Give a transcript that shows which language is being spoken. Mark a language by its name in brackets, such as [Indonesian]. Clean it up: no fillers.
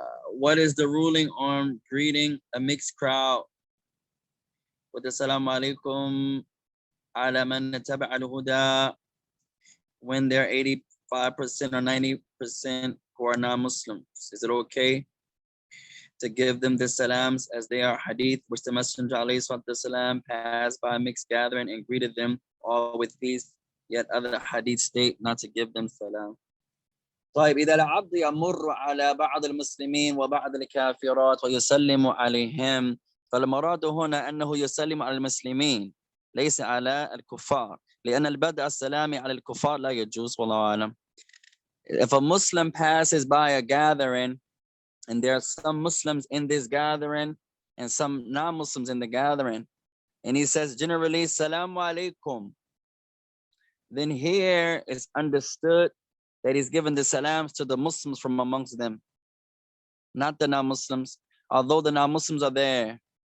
[English] What is the ruling on greeting a mixed crowd with assalamu alaikum ala man tabi'a al-huda when they're 85% or 90% who are non-Muslims? Is it okay to give them the salams as they are hadith, which the Messenger ﷺ passed by a mixed gathering and greeted them all with peace, yet other hadith state not to give them salam? [Arabic] طيب إذا العبد يمر على بعض المسلمين وبعض الكافرات ويسلم عليهم، فالمراد هنا أنه يسلم على المسلمين ليس على الكفار، لأن البدء السلام على الكفار لا يجوز والله أعلم. [English] If a Muslim passes by a gathering and there are some Muslims in this gathering and some non-Muslims in the gathering, and he says generally Salamu alaikum, then here is understood that he's given the salams to the Muslims from amongst them, not the non-Muslims, although the non-Muslims are there.